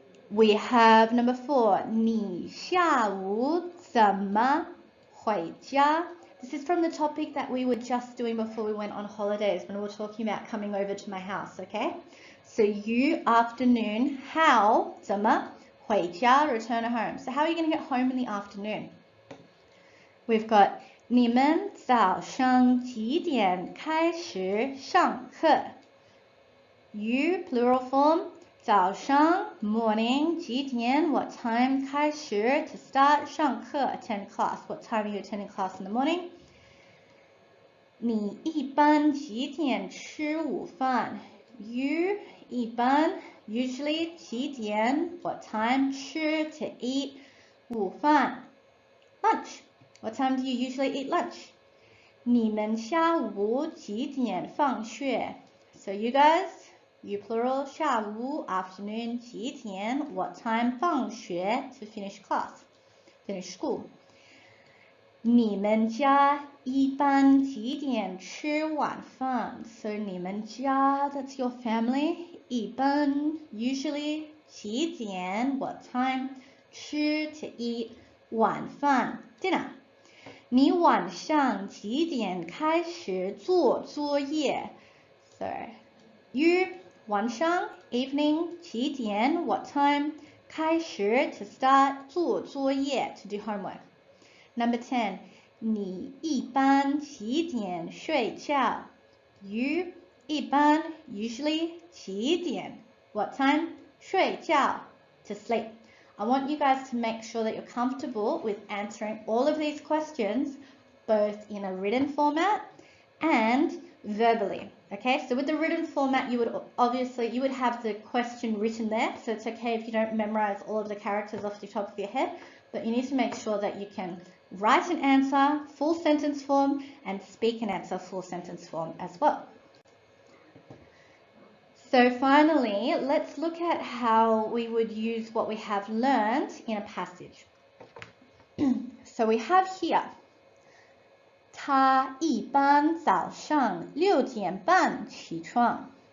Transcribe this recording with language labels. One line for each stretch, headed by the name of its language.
English: We have number 4.
Chinese: 你下午怎么回家?
English: This is from the topic that we were just doing before we went on holidays when we were talking about coming over to my house, okay? So you afternoon, how 怎么回家 return home. So how are you going to get home in the afternoon?
Chinese: We've got 你们早上几点开始上课?
English: You plural form 早上 morning 几点 what time 开始 to start 上课 attend class. What time are you attending class in the morning?
Chinese: 你一般几点吃午饭?
English: You 一般 usually 几点 what time 吃 to eat 午饭 lunch. What time do you usually eat lunch?
Chinese: 你们下午几点放学?
English: So you guys, you plural 下午 afternoon 几点 what time 放学 to finish class, finish school.
Chinese: 你们家一般几点吃晚饭?
English: So 你们家 that's your family. 一般 usually 几点 what time 吃 to eat 晚饭 dinner.
Chinese: 你晚上几点开始做作业?
English: So you 晚上 evening 几点 what time 开始 to start 做作业 to do homework.
Chinese: Number 10, 你一般几点睡觉?
English: You 一般 usually 几点 what time 睡觉 to sleep. I want you guys to make sure that you're comfortable with answering all of these questions both in a written format and verbally. Okay, so with the written format you would have the question written there, so it's okay if you don't memorize all of the characters off the top of your head, but you need to make sure that you can write an answer full sentence form and speak an answer full sentence form as well. So finally, let's look at how we would use what we have learned in a passage.
Chinese: So we have here, 他一般早上6点半起床.